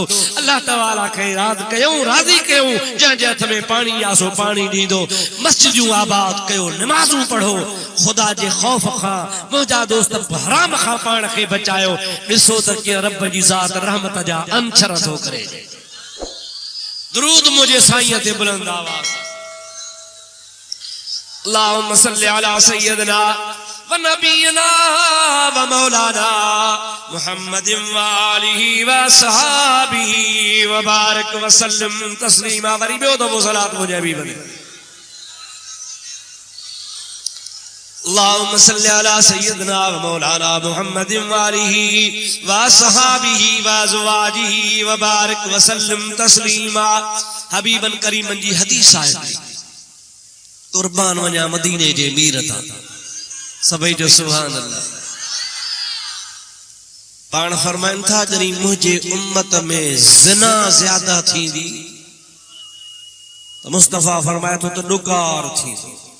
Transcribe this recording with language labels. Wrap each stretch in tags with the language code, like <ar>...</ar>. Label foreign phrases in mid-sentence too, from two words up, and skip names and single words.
<ar>الله تعالى</ar> <sd>खे राज़ी कयूं जंहिंजे हथ में पाणी आहे सो पाणी ॾींदो मस्जिदूं आबाद कयो नमाज़ूं पढ़ो खुदा जे ख़ौफ़ खां मुंहिंजा दोस्त हराम खां पाण खे बचायो। ॾिसो त कीअं रब जी ज़ात रहमत जा अंशर थो करे। दुरूद मुंहिंजे साईं ते बुलंद आवाज़</sd> <ar>اللهم صل على سيدنا ونبينا ومولانا محمد وآله وصحبه وبارك وسلم تسليما.</ar> <sd>वरी ॿियो दफ़ो सलात मुंहिंजे हबीब ते</sd> <ar>اللهم صل على سيدنا ومولانا محمد وآله وصحبه وأزواجه وبارك وسلم تسليما.</ar> <sd>हबीबन करीमन जी हदीस आहे कुर्बान वञा मदीने जे मीर तां सभई जो</sd> <ar>سبحان الله.</ar> <sd>पाण फरमाइन था जॾहिं मुंहिंजे उम्मत में ज़िना ज़्यादा थींदी त मुस्तफ़ा फरमाए थो त ॾुकार थींदी।</sd>